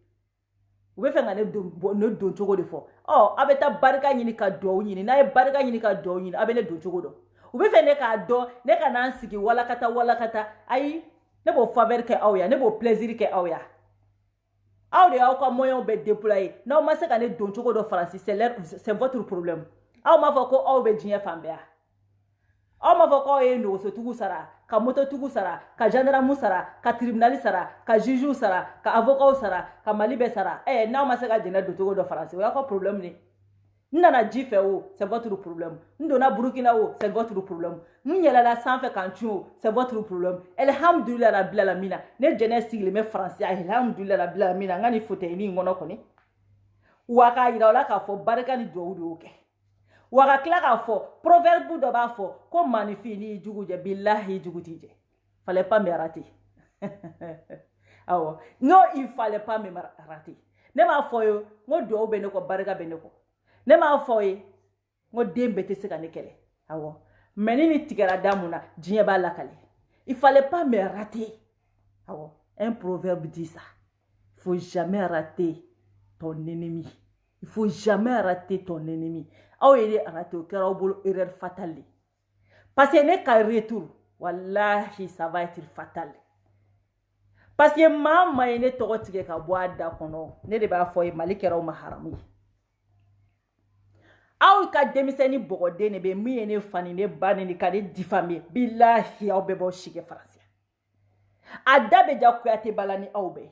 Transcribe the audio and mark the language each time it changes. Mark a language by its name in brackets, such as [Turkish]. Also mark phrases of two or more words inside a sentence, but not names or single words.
[Bambara] U bɛ fɛ ka ne don cogo de fɔ ɔ a bɛ taa barika ɲini ka duwawu ɲini n'a ye barika ɲini ka duwawu ɲini a bɛ ne don cogo dɔn. U bɛ fɛ ne k'a dɔn ne ka n'an sigi walakata ayi ne b'o faveur kɛ aw ya ne b'o plaisir kɛ aw ya. Aw de y'aw ka moyens bɛ déployer n'aw ma se ka ne don cogo dɔ Faransi [French] c'est votre problème. [Bambara] Aw m'a fɔ ko aw bɛ diɲɛ fan bɛɛ. Aw m'a fɔ k'aw ye nɔgɔsotigiw sara ka mototigiw sara ka gendarme sara ka tribunal sara ka juge sara ka avocat sara ka Mali bɛɛ sara. N'aw ma se ka Jɛnɛ don cogo dɔ Faransi o y'aw ka problème de. N nana ji fɛ o [French] c'est votre problème. [Bambara] N donna Burukina o [French] c'est votre problème. [Bambara] N yɛlɛla sanfɛ k'an cun o [French] c'est votre problème. [Arabic] الحمد لله رب العالمين [Bambara] ne Jɛnɛ sigilen bɛ Faransi [Arabic] الحمد لله رب العالمين [Bambara] n ka ni fauteuil in kɔnɔ kɔni. Wa k'a yira o la k'a fɔ barika ni duwawu de y'o kɛ. Wa ka tila k'a fɔ proverbe dɔ b'a fɔ ko maanifin n'i y'i jugu jɛ bilahi i jugu t'i jɛ. [French] Fallait pas me rater. Awo. Non, il fallait pas me rater. [Bambara] Ne m'a foyo, ngo do be ne ko barika be ne ko. Ne m'a foye, ngo dembe te se ka ne kele. Awo. Mais ni tigara damuna, diɲɛ b'a lakale. [French] Il fallait pas me rater. Awo. Un proverbe dit ça. Il faut jamais rater ton ennemi. Il faut jamais rater ton ennemi. [Bambara] Aw yele rater o kɛra aw bolo [French] erreur fatale. Parce que [Bambara] ne ka [French] retour, wallahi ça va être fatal. Parce que [Bambara] maman ye ne tɔgɔ tigɛ ka bɔ a da kɔnɔ. Ne de b'a fɔ ye Mali kɛra aw ma haramu ye. Aw ka denmisɛnnin bɔgɔden de bɛ min ye ne fa ni ne ba ni ka ne diffamer. Billahi aw bɛɛ b'aw si kɛ faransi. A da bɛ ja Kuyate bala ni aw bɛɛ.